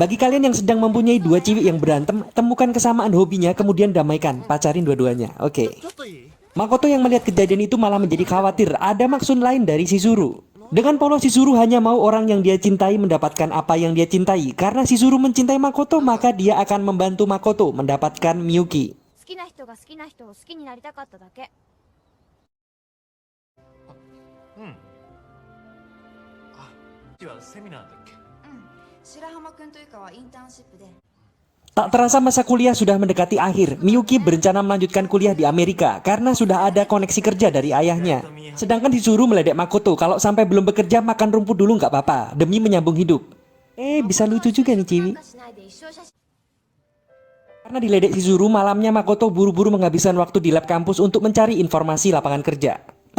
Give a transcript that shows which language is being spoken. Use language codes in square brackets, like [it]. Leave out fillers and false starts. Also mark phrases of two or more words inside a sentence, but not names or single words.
[id] Bagi kalian yang sedang mempunyai dua ciwi yang berantem, temukan kesamaan hobinya kemudian damaikan, pacarin dua-duanya. Oke. Makoto yang melihat kejadian itu malah menjadi khawatir ada maksud lain dari Shizuru. Dengan polos Shizuru hanya mau orang yang dia cintai mendapatkan apa yang dia cintai. Karena Shizuru mencintai Makoto, maka dia akan membantu Makoto mendapatkan Miyuki. [ja] セミナーだっけ？白浜くんというかはインターンシップで [id] Tak terasa masa kuliah sudah mendekati akhir. Miyuki berencana melanjutkan kuliah di Amerika karena sudah ada koneksi kerja dari ayahnya. Sedangkan Shizuru meledek Makoto kalau sampai belum bekerja makan rumput dulu nggak apa-apa demi menyambung hidup. Bisa lucu juga nih Ciwi. Karena diledek Shizuru, malamnya Makoto buru-buru menghabiskan waktu di lab kampus untuk mencari informasi lapangan kerja.